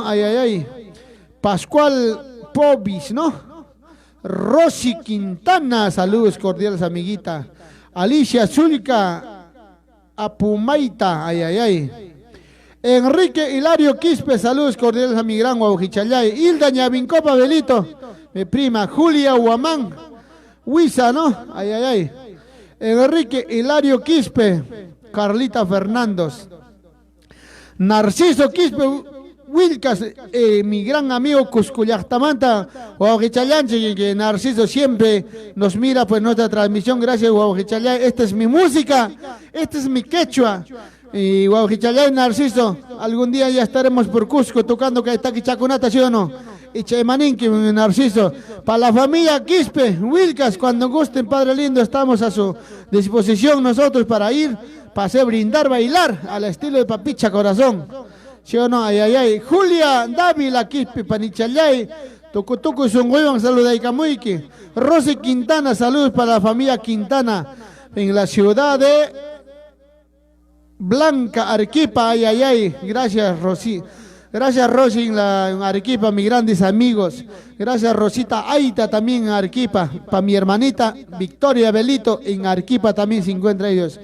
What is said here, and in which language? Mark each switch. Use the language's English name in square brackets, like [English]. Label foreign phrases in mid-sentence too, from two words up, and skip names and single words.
[Spanish] Ay, ay, ay. Pascual Pobis, ¿no? Rosy Quintana, saludos cordiales, amiguita. Alicia Zulca Apumaita, ay, ay, ay. Enrique Hilario Quispe, saludos cordiales a mi gran Guaujichalay. Hilda Ñavincopa Belito, mi prima Julia Huamán, Huiza, ¿no? Ay, ay, ay. Enrique Hilario Quispe, Carlita Fernandos. Narciso Quispe Wilcas, mi gran amigo Cuscuyactamanta, Guaujichalay, que Narciso siempre nos mira pues nuestra transmisión. Gracias, Guaujichalay. Esta es mi música, esta es mi quechua. Y Guaujichalay, Narciso, algún día ya estaremos por Cusco tocando que está aquí Chacunata, ¿sí o no? Y Chemaninqui, Narciso. Para la familia Quispe, Wilcas, cuando gusten, Padre lindo, estamos a su disposición nosotros para ir, para hacer brindar, bailar al estilo de Papicha Corazón. ¿Sí o no? Ay, ay, ay. Julia Dávila Quispe, Panichalay, Tucutuco y Zunguiban, saludos de Camuiqui. Rosy Quintana, saludos para la familia Quintana en la ciudad de Blanca, Arequipa. Ay, ay, ay. Gracias, Rosy. Gracias, Rosy, en Arequipa, mis grandes amigos. Gracias, Rosita Aita, también en Arequipa. Para mi hermanita Victoria Belito, en Arequipa también se encuentra ellos.